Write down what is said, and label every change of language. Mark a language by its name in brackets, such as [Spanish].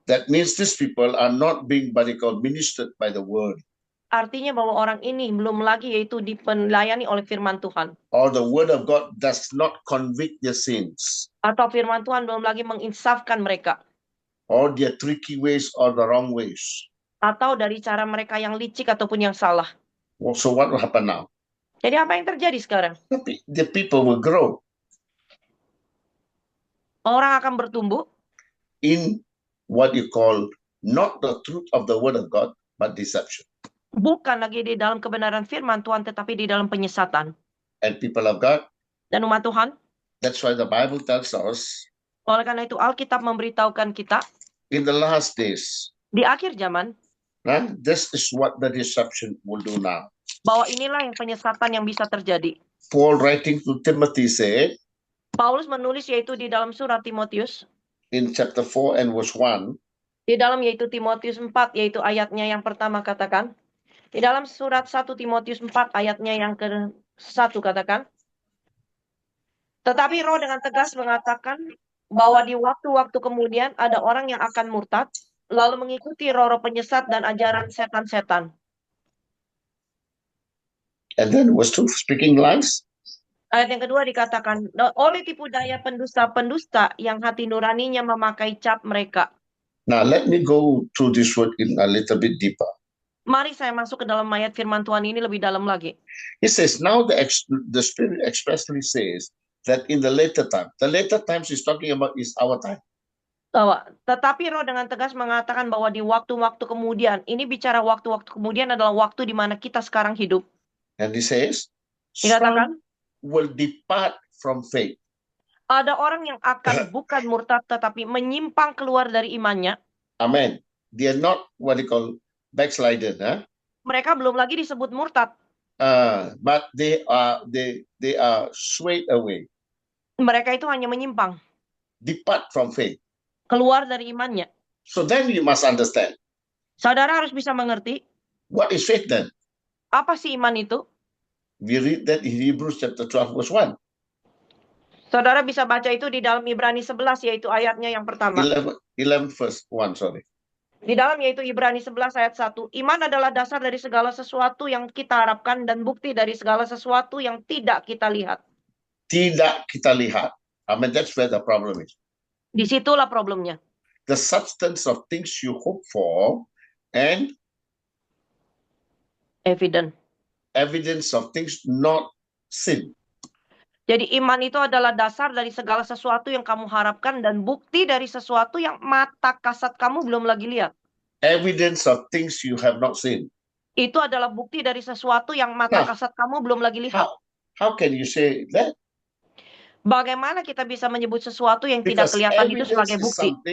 [English] That means these people are not being what they call ministered by the word. [Indonesian] Artinya bahwa orang ini belum lagi yaitu dipelayani oleh firman Tuhan. [English] Or the word of God does not convict their sins. [Indonesian] Atau firman Tuhan belum lagi menginsafkan mereka. [English] Or their tricky ways or the wrong ways. [Indonesian] Atau dari cara mereka yang licik ataupun yang salah. [English] So what will happen now? [Indonesian] Jadi apa yang terjadi sekarang? [English] The people will grow [Indonesian] Orang akan bertumbuh [English] in what you call not the truth of the word of God, but deception. [Indonesian] bukan lagi di dalam kebenaran firman Tuhan, tetapi di dalam penyesatan. [English] And people of God, [Indonesian] Dan umat Tuhan, [English] that's why the Bible tells us [Indonesian] oleh karena itu Alkitab memberitahukan kita, [English] in the last days, [Indonesian] di akhir zaman, [English] this is what the deception will do now. [Indonesian] bahwa inilah yang penyesatan yang bisa terjadi. [English] Paul writing to Timothy said [Indonesian] Paulus menulis yaitu di dalam surat Timotius, [English] in chapter 4 and verse 1, [Indonesian] di dalam yaitu Timotius 4, yaitu ayatnya yang pertama katakan, di dalam surat 1 Timotius 4 ayatnya yang ke-1 katakan, tetapi Roh dengan tegas mengatakan bahwa di waktu-waktu kemudian ada orang yang akan murtad, lalu mengikuti roh-roh penyesat dan ajaran setan-setan. [English] and then verse 2, speaking lies. [Indonesian] Ayat yang kedua dikatakan, oleh tipu daya pendusta-pendusta yang hati nuraninya memakai cap mereka. [English] Now let me go through this word in a little bit deeper. [Indonesian] Mari saya masuk ke dalam ayat firman Tuhan ini lebih dalam lagi. [English] It says, now the Spirit expressly says that in the later times he's talking about is our time. [Indonesian] Tetapi Roh dengan tegas mengatakan bahwa di waktu-waktu kemudian, ini bicara waktu-waktu kemudian adalah waktu di mana kita sekarang hidup. [English] And he says, [Indonesian] Dikatakan, [English] some will depart from faith. [Indonesian] ada orang yang akan bukan murtad tetapi menyimpang keluar dari imannya. [English] Amen. They are not what they call backsliders, [Indonesian] Mereka belum lagi disebut murtad. [English] but they are swayed away, [Indonesian] Mereka itu hanya menyimpang, [English] depart from faith. [Indonesian] keluar dari imannya. [English] So then you must understand, [Indonesian] Saudara harus bisa mengerti, [English] what is faith then? [Indonesian] apa sih iman itu? [English] We read that in Hebrews chapter 12 verse 1. [Indonesian] Saudara bisa baca itu di dalam Ibrani 11, yaitu ayatnya yang pertama. [English] 11 verse 1, sorry. [Indonesian] Di dalam yaitu Ibrani 11 ayat 1. Iman adalah dasar dari segala sesuatu yang kita harapkan dan bukti dari segala sesuatu yang tidak kita lihat. Tidak kita lihat. [English] I mean, that's where the problem is. [Indonesian] Disitulah problemnya. [English] The substance of things you hope for and evidence of things not seen. [Indonesian] Jadi iman itu adalah dasar dari segala sesuatu yang kamu harapkan dan bukti dari sesuatu yang mata kasat kamu belum lagi lihat. [English] Evidence of things you have not seen. [Indonesian] Itu adalah bukti dari sesuatu yang mata kasat kamu belum lagi lihat. [English] How can you say that? [Indonesian] Bagaimana kita bisa menyebut sesuatu yang tidak kelihatan itu sebagai bukti?